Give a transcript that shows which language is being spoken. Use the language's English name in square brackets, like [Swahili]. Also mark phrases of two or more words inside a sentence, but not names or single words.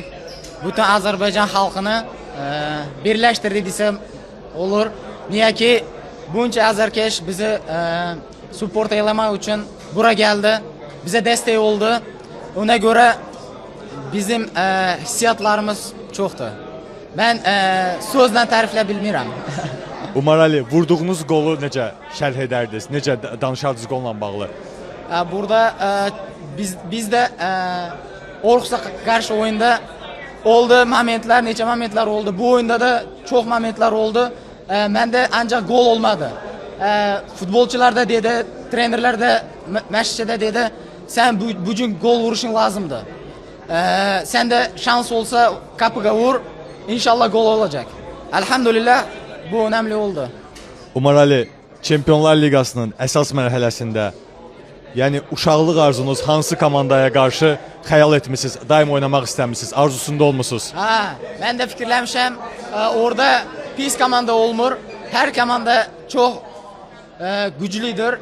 [Turkish] Bütün Azerbaycan halkını birleştirdi desem olur. Niye ki bunca Azerkeş bizi support eylemek için buraya geldi. Bize destek oldu. Ona göre bizim hissiyatlarımız çoktu. Ben sözle tarifle bilmiyorum. [Azerbaijani] Umar Ali, vurduğunuz qolu necə şərh edərdiniz? Necə danışardınız qolla bağlı? [Turkish] Burada biz de Orkus'a karşı oyunda oldu momentler, neçe momentler oldu. Bu oyunda da çok momentler oldu. Ben de ancak gol olmadı. Futbolcular da dedi, trenerler de, meşçide de dedi, sen bugün gol vuruşun lazımdı. Sen de şans olsa kapıga vur, inşallah gol olacak. Elhamdülillah bu önemli oldu. [Azerbaijani] Umar Ali, Çempionlar Liqasının əsas mərhələsində, yəni uşaqlıq arzunuz hansı komandaya qarşı xəyal etmisiniz, daim oynamaq istəmisiniz, arzusunda olmusunuz? Ben de fikirləmişəm, orada pis komanda olmur. [Turkish] Her komanda çok güclüdür.